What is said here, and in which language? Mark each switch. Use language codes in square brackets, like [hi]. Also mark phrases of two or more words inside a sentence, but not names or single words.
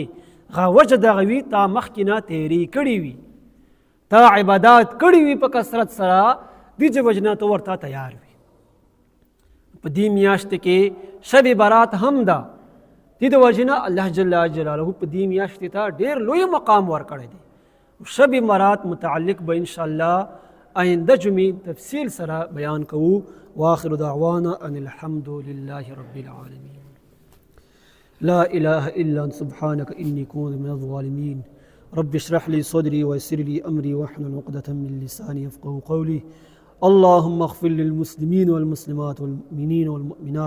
[ps] هغه وجه دغه وي تا مخکې نه تیاری کړې وي، تا عبادات کړې وي په کثرت سره، دې وجې نه ته ورته تیار وي. په دې میاشت کې شب برات هم ده. دې د وجې نه الله جل جلاله په دې میاشتې ته ډېر لوی مقام ورکړی دی. شب برات متعلق به انشاءالله آینده جمعې تفصیل سره بیان کوو. [ar] واخر دعوانا ان الحمد لله رب العالمين. لا اله الا انت سبحانك اني كنت من الظالمين. رب اشرح لي صدري ويسر لي امري واحلل عقدة من لساني يفقهوا قولي. اللهم اغفر للمسلمين والمسلمات والمؤمنين والمؤمنات.